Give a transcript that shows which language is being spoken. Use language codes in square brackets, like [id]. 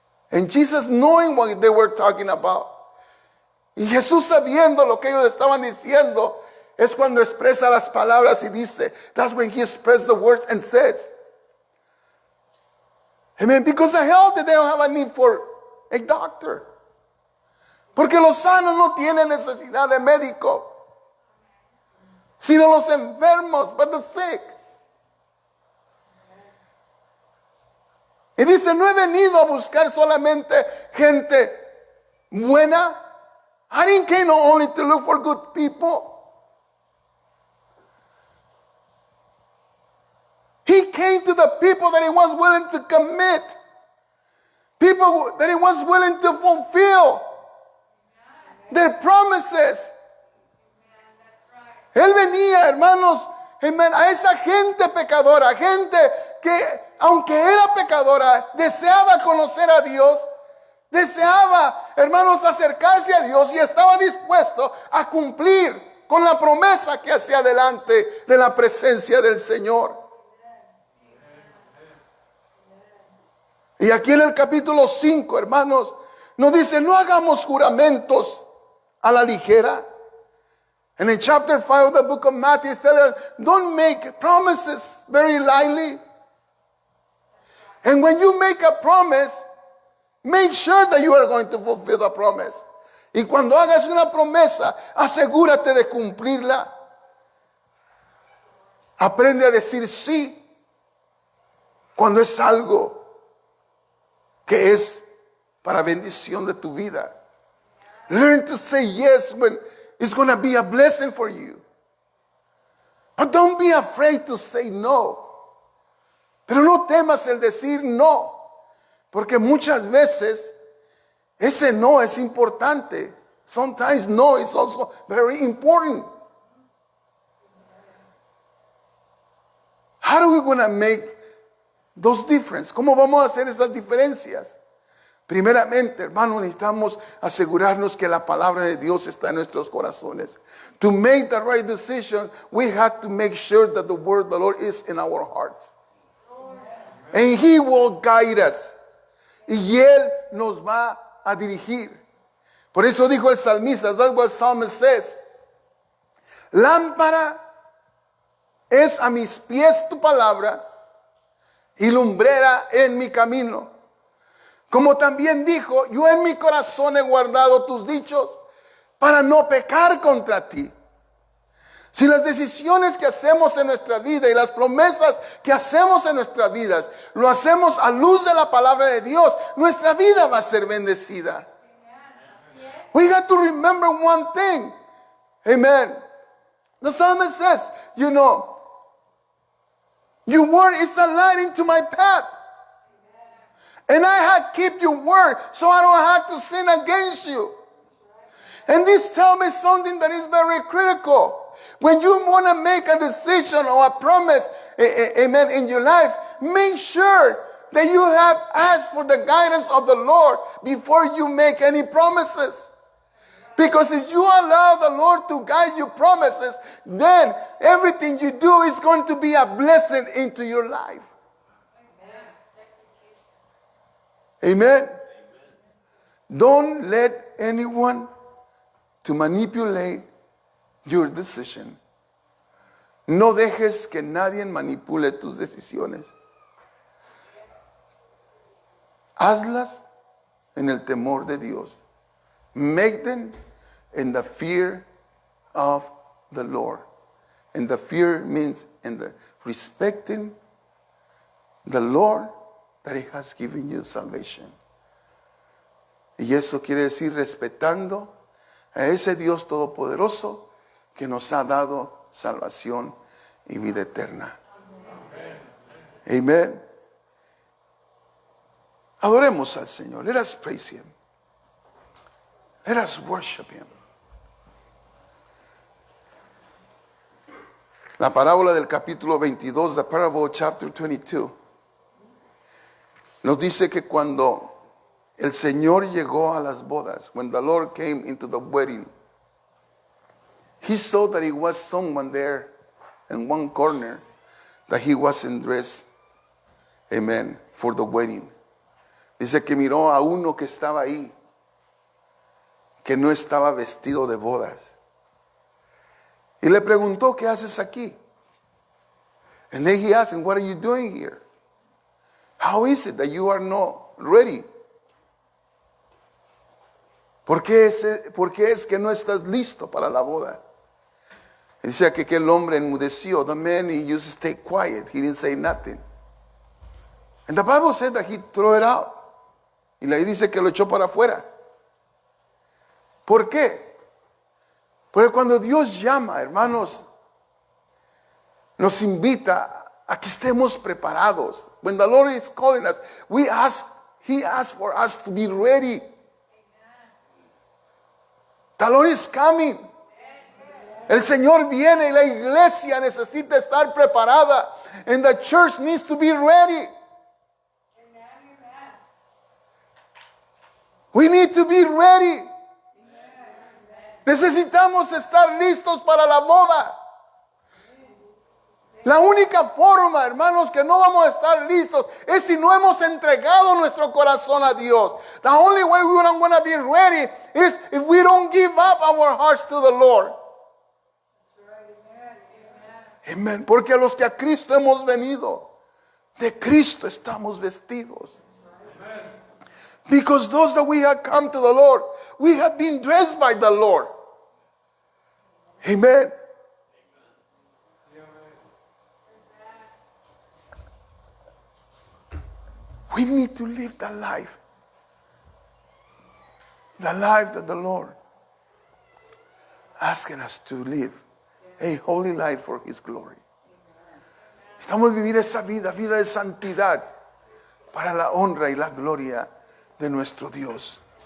[en] And Jesus, knowing what they were talking about, [es] y Jesús sabiendo lo que ellos estaban diciendo, es cuando expresa las palabras y dice, [en] that's when he expressed the words and says, amen, because the healthy, they don't have a need for a doctor. [es] Porque los sanos no tienen necesidad de médico, sino los enfermos, [en] but the sick. [es] Y dice, no he venido a buscar solamente gente buena. [en] I didn't came only to look for good people. He came to the people that he was willing to commit. People that he was willing to fulfill their promises. [es] Él venía, hermanos, a esa gente pecadora, gente que aunque era pecadora, deseaba conocer a Dios, deseaba, hermanos, acercarse a Dios y estaba dispuesto a cumplir con la promesa que hacía delante de la presencia del Señor. Y aquí en el capítulo 5, hermanos, nos dice, no hagamos juramentos a la ligera. [en] And in chapter 5 of the book of Matthew, it says, don't make promises very lightly. And when you make a promise, make sure that you are going to fulfill the promise. [es] Y cuando hagas una promesa, asegúrate de cumplirla. Aprende a decir sí cuando es algo que es para bendición de tu vida. [en] Learn to say yes when it's going to be a blessing for you. But don't be afraid to say no. Pero no temas el decir no, porque muchas veces ese no es importante. Sometimes no is also very important. How are we going to make those differences? [es] ¿Cómo vamos a hacer esas diferencias? Primeramente, hermanos, necesitamos asegurarnos que la palabra de Dios está en nuestros corazones. [en] To make the right decision, we have to make sure that the word of the Lord is in our hearts. And He will guide us. [es] Y Él nos va a dirigir. Por eso dijo el salmista, [en] that's what psalmist says. [es] Lámpara es a mis pies tu palabra y lumbrera en mi camino. Como también dijo, yo en mi corazón he guardado tus dichos para no pecar contra ti. Si las decisiones que hacemos en nuestra vida y las promesas que hacemos en nuestras vidas lo hacemos a luz de la palabra de Dios, nuestra vida va a ser bendecida. [en] We got to remember one thing. Amen. The psalmist says, you know, your word is a light into my path. And I have kept your word so I don't have to sin against you. And this tells me something that is very critical. When you want to make a decision or a promise, amen, in your life, make sure that you have asked for the guidance of the Lord before you make any promises. Because if you allow the Lord to guide your promises, then everything you do is going to be a blessing into your life. Amen. Don't let anyone to manipulate your decision. [es] No dejes que nadie manipule tus decisiones. Hazlas en el temor de Dios. [en] Make them in the fear of the Lord. And the fear means in the respecting the Lord that He has given you salvation. [es] Y eso quiere decir respetando a ese Dios todopoderoso que nos ha dado salvación y vida eterna. Amen. Adoremos al Señor. [en] Let us praise Him. Let us worship Him. [es] La parábola del capítulo 22, [en] the parable of chapter 22, [es] nos dice que cuando el Señor llegó a las bodas, [en] when the Lord came into the wedding, He saw that it was someone there in one corner that he wasn't dressed, amen, for the wedding. [es] Dice que miró a uno que estaba ahí, que no estaba vestido de bodas. Y le preguntó, ¿qué haces aquí? [en] And then he asked him, what are you doing here? How is it that you are not ready? [es] ¿Por qué es que no estás listo para la boda? Dice que aquel hombre enmudeció. [en] The man, he used to stay quiet. He didn't say nothing. And the Bible said that he threw it out. [es] Y le dice que lo echó para afuera. ¿Por qué? Porque cuando Dios llama, hermanos, nos invita a que estemos preparados. [en] When the Lord is calling us, He asks for us to be ready. The Lord is coming. [es] El Señor viene y la iglesia necesita estar preparada. [en] And the church needs to be ready. We need to be ready. [es] Necesitamos estar listos para la boda. La única forma, hermanos, que no vamos a estar listos es si no hemos entregado nuestro corazón a Dios. [en] The only way we're not going to be ready is if we don't give up our hearts to the Lord. [es] Amén. Porque a los que a Cristo hemos venido, de Cristo estamos vestidos. [en] Because those that we have come to the Lord, we have been dressed by the Lord. Amen. We need to live the life that the Lord asking us to live, a holy life for His glory. [es] Estamos vivir esa vida de santidad para la honra y la gloria de nuestro Dios.